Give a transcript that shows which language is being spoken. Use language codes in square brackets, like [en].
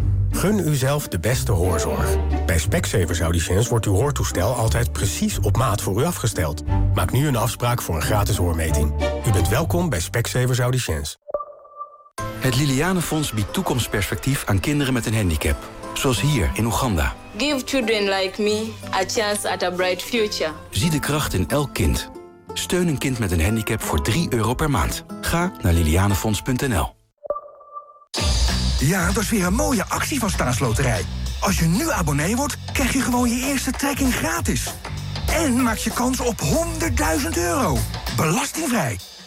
[nl] Gun uzelf de beste hoorzorg. Bij Specsavers Audiens wordt uw hoortoestel altijd precies op maat voor u afgesteld. Maak nu een afspraak voor een gratis hoormeting. U bent welkom bij Specsavers Audiens. Het Liliane Fonds biedt toekomstperspectief aan kinderen met een handicap. Zoals hier in Oeganda. [en] Give children like me a chance at a bright future. [nl] Zie de kracht in elk kind. Steun een kind met een handicap voor 3 euro per maand. Ga naar lilianefonds.nl. Ja, dat is weer een mooie actie van Staatsloterij. Als je nu abonnee wordt, krijg je gewoon je eerste trekking gratis. En maak je kans op 100.000 euro. Belastingvrij.